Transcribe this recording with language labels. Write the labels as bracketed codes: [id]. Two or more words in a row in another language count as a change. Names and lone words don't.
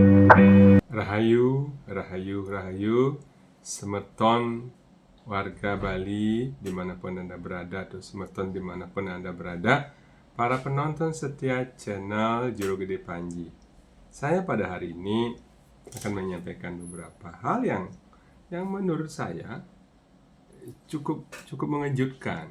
[id] Rahayu, rahayu, rahayu, semeton warga Bali dimanapun Anda berada, atau semeton dimanapun Anda berada, para penonton setia channel Jero Gede Panji. Saya pada hari ini akan menyampaikan beberapa hal yang menurut saya cukup mengejutkan.